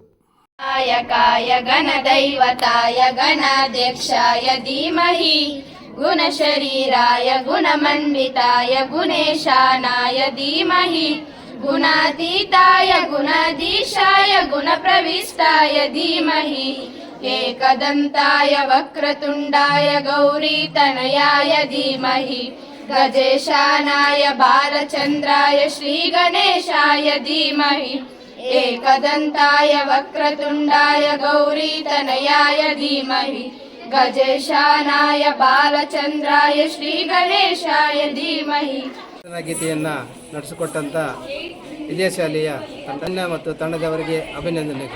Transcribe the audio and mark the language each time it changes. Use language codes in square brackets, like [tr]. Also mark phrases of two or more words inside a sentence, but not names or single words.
[sa] ಕಾಯ ಗಣದೈವತಾಯ ಗಣಾಧ್ಯಕ್ಷಾಯ ಧೀಮಹಿ ಗುಣಶರೀರಾಯ ಗುಣಮಂಡಿತಾಯ ಗುಣೇಶಾನಾಯ ಧೀಮಹಿ ಗುಣಾತೀತಾಯ ಗುಣಾಧೀಶಾಯ ಗುಣಪ್ರವಿಷ್ಟಾಯ ಧೀಮಹಿ ಏಕದಂತಾಯ ವಕ್ರತುಂಡಾಯ ಗೌರೀತನಯಾಯ ಧೀಮಹಿ गजेशानाय बालचन्द्राय श्रीगणेशाय धीमहि एकदन्ताय वक्रतुण्डाय गौरीतनयाय धीमहि गजेशानाय बालचन्द्राय श्रीगणेशाय धीमहि [kn] ಗೀತೆಯನ್ನು ನಡೆಸಿಕೊಟ್ಟಂಥ ವಿದ್ಯಾಶಾಲೆಯ ತಂಡ ಮತ್ತು ತಂಡದವರಿಗೆ ಅಭಿನಂದನೆಗಳು.